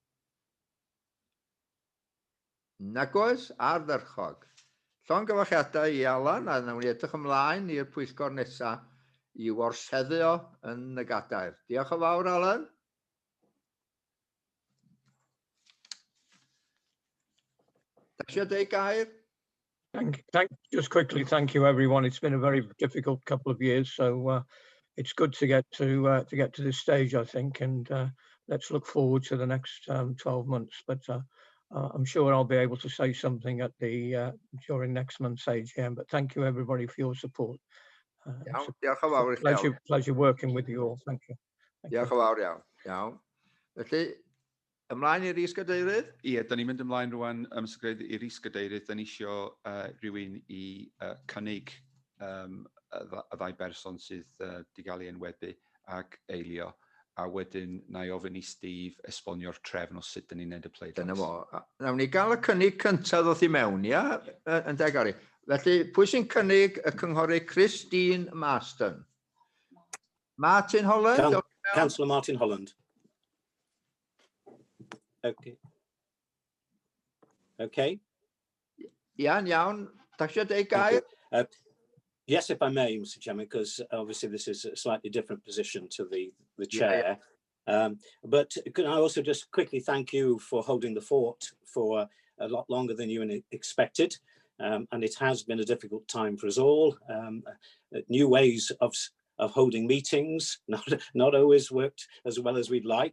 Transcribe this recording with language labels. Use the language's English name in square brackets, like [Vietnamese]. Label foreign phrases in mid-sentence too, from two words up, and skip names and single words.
[Welsh] Nag oes, ardderchog. Llongyfarchiadau I Alan, a nawn ni edrych ymlaen i'r pwyllgor nesaf I warseddu o yn y gadair. Diolch yn fawr, Alan. Da eisiau deud gair? [English] Just quickly, thank you, everyone. It's been a very difficult couple of years, so it's good to get to this stage, I think, and let's look forward to the next 12 months. But I'm sure I'll be able to say something at the during next month's AGM. But thank you, everybody, for your support. Pleasure working with you all. Thank you. [Welsh] Diolch yn fawr iawn. Felly, ymlaen i'r is-gadeirydd? Ie, da ni'n mynd ymlaen rwan, Mr Cadeirydd, i'r is-gadeirydd. Da ni isio rhywun I cynnig y ddau berson sydd di gael ei enwebu ag eilio. A wedyn, na I ofyn I Steve esbonio'r trefn o sut da ni'n neud y pleidlais. Dyna fo. Nawn ni gael y cynnig cyntaf ddoth I mewn, ia? Yn deg Gary. Felly, pwy sy'n cynnig y cynghorydd Christine Marston? Martin Holland? [English] Councillor Martin Holland. Okay. Okay. [Welsh] Iawn. Da chi deud [English] Thank [Welsh] gair? [English] you. Yes, if I may, Mr. Chairman, because obviously this is a slightly different position to the chair. But can I also just quickly thank you for holding the fort for a lot longer than you expected. And it has been a difficult time for us all. New ways of holding meetings, not always worked as well as we'd like.